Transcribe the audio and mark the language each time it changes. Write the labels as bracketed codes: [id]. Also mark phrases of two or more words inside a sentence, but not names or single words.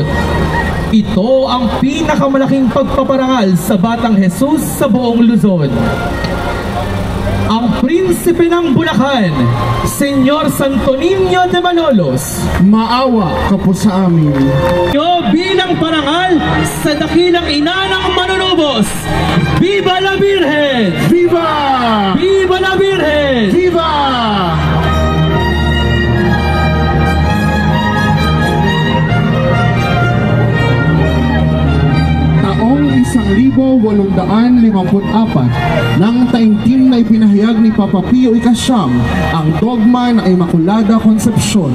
[tl] Ito ang pinakamalaking pagpaparangal sa Batang Jesus sa buong Luzon. Ang Prinsipe ng Bulacan, Senyor Santo Niño de Malolos, maawa ka po sa amin. bilang parangal sa dakilang ina ng manunubos. [es] Viva la Virgen! Viva! Viva la Virgen! Viva! [tl] Taong 1854, nang taimtim na ipinahayag ni Papa Pio Ikasyam ang dogma ng Immaculada Concepcion.